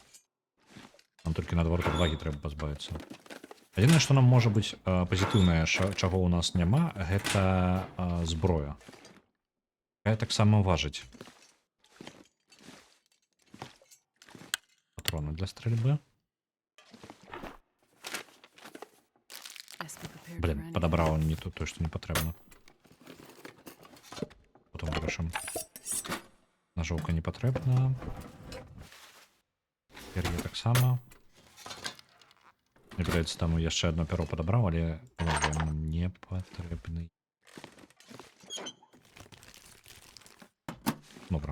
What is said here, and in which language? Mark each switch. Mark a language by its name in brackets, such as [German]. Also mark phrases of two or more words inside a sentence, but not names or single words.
[Belarusian] Нам толькі наадварот адвагі трэба пазбавіцца. Адзінае, што нам можа быць пазітыўнае, чаго ў нас няма, гэта зброя. Такая таксама важыць. [Russian] патроны для стрельбы. [English] Guess we prepared for [Russian] Блин, [English] anything. [Russian] подобрал не то, что не потребно. [Ukrainian] Потом вирішимо. Ножовка не потрібна. Пер'є так само. Мені здається, там я ще одне перо подобрав, але він не потрібний. Добре.